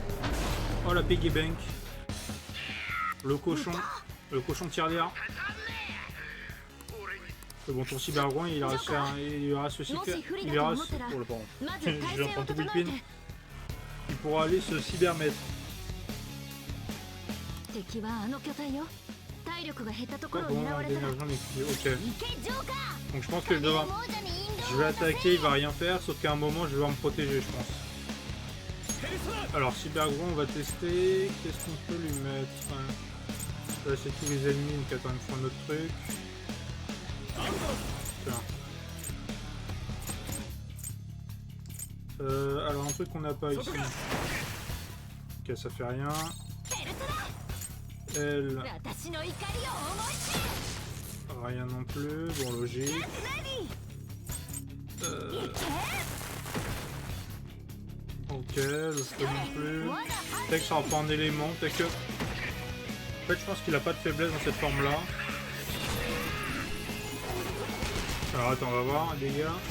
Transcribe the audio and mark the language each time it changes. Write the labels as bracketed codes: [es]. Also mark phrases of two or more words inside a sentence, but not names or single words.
[fr] Oh la [en] piggy bank. [fr] Le cochon tirelire. Bon, ton cybergroin, il reste aussi... Il reste... Oh le pardon. Je vais en prendre tout Philippine. il pourra aller se cybermettre. [ja] 敵はあの巨体よ。体力が減ったとこ [fr] Pas [ja] ろを [fr] bon, [ja] 狙われたら [fr] d'énergie en équilibre. Ok. [ja] 行けジョーカー [fr] Donc je pense que je vais, [ja] 王者に引導 [fr] je vais attaquer, il va rien faire, sauf qu'à un moment je vais devoir me protéger, je pense. Alors Cybergron, on va tester. Qu'est-ce qu'on peut lui mettre? Là c'est tous les ennemis, donc attends, il me faut un autre truc. Tiens. Alors un truc qu'on n'a pas ici. Ok, ça fait rien. Elle, [ja] 私の怒りを思い知る [fr] rien non plus. Bon, logique. Ok, le feu non plus. Peut-être que ça sera pas un élément. Peut-être que... En fait, je pense qu'il a pas de faiblesse dans cette forme-là. Alors attends, on va voir, les dégâts.